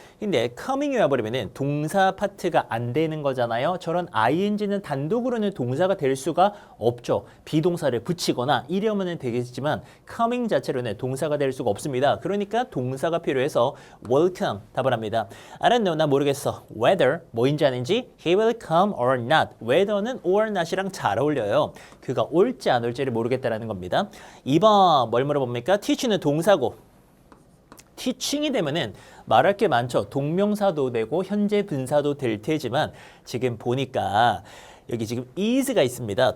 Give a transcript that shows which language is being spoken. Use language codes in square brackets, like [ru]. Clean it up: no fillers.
[ko] 근데 coming이 와버리면 동사 파트가 안 되는 거잖아요. 저런 ing는 단독으로는 동사가 될 수가 없죠. 비동사를 붙이거나 이러면 되겠지만 coming 자체로는 동사가 될 수가 없습니다. 그러니까 동사가 필요해서 welcome 답을 합니다. [en] I don't know. [ko] 나 모르겠어. [en] whether [ko] 뭐인지 아닌지 [en] he will come or not. [ko] whether는 or not이랑 잘 어울려요. 그가 올지 안 올지를 모르겠다라는 겁니다. 2번 뭘 물어봅니까? teach는 동사고 teaching이 되면은 말할 게 많죠. 동명사도 되고 현재 분사도 될 테지만 지금 보니까 여기 지금 is가 있습니다.